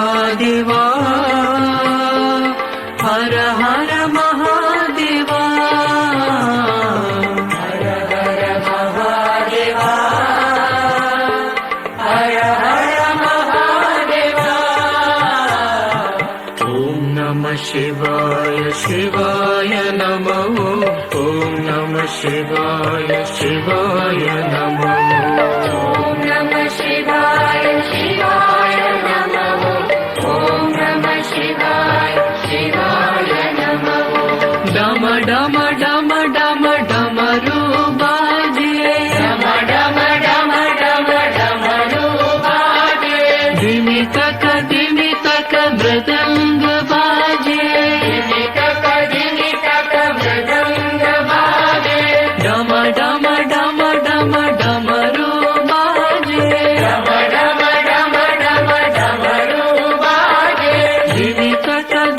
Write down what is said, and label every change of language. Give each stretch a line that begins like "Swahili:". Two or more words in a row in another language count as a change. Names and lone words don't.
Hindi: महादेवा हर हर महादेवा हर हर महादेवा हर हर महादेवा ॐ
Sanskrit: नमः शिवाय शिवाय नमः ॐ नमः शिवाय शिवाय नमः ॐ नमः शिवाय शिवाय नमः ॐ नमः शिवाय शिवाय नमः
Hindi: डम डम डम डम डमरू बाजे डम डम डम डम डमरू बाजे धिमि तक मृदंग बाजे धिमि तक मृदंग बाजे डम डम डम डम डमरू बाजे डम डम डम डम डमरू बाजे धिमि तक